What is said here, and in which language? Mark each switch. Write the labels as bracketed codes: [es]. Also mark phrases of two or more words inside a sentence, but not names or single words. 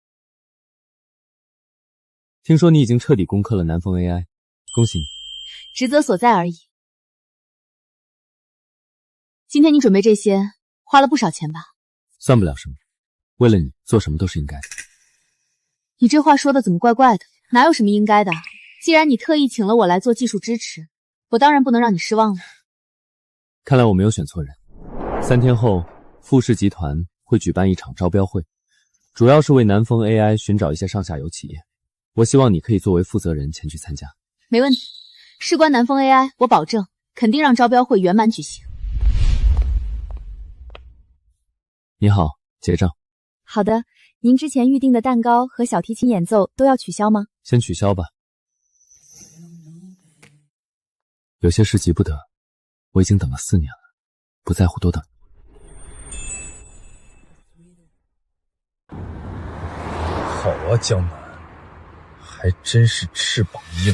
[zh] 聽說你已經徹底攻克了南風 AI， 恭喜你。職責所在而已。今天你準備這些，花了不少錢吧？算不了什麼，為了你做什麼都是應該的。你這話說的怎麼怪怪的？哪有什麼應該的？既然你特意請了我來做技術支持，我當然不能讓你失望了。看來我沒有選錯人。3天後，富士集團會舉辦一場招標會，主要是為南風 AI 尋找一些上下游企業。我希望你可以作為負責人前去參加。沒問題，事關南風 AI，我保證肯定讓招標會圓滿舉行。你好，結賬。好的，您之前預定的蛋糕和小提琴演奏都要取消嗎？先取消吧。有些事急不得，我已經等了4年了，不在乎多等。好啊，江南，還真是翅膀硬。